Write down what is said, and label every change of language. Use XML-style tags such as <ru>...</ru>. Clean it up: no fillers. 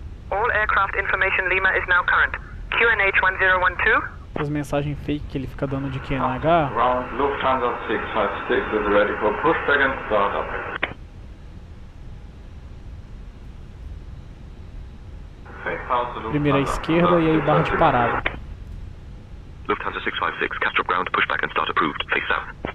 <en>All aircraft information Lima is now current. QNH 1012.</en> <pt>As mensagens fake que ele fica dando de QNH.</pt> <en>Ground Lufthansa 656 is ready for pushback and startup.</en> <pt>Primeira à esquerda e aí barra de parada.</pt> <en>Lufthansa 656, Kastrup ground, pushback and start approved, face south.</en>